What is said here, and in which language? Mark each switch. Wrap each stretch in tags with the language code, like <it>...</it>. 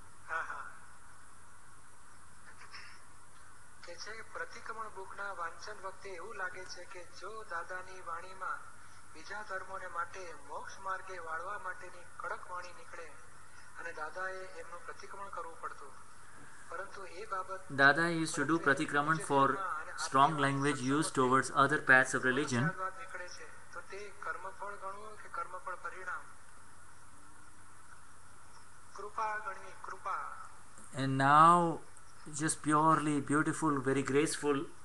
<gu>હા હા કે છે પ્રતિક્રમણ બુકના વાંચન વખતે એવું લાગે છે કે જો દાદાની વાણીમાં બીજા ધર્મોને માટે મોક્ષ માર્ગે વાળવા માટેની કડક વાણી નીકળે અને દાદાએ એમનું પ્રતિક્રમણ કરવું પડતું પરંતુ એ બાબત</gu> <en>Dada used to do pratikraman for strong language used towards other paths of religion.</en> <gu>સ્યાદવાદ નીકળે છે તો તે કર્મફળ ગણવું કે કર્મફળ પરિણામ? કૃપા ગણવી, કૃપા.</gu> <en>And now, just purely beautiful, very graceful,</en>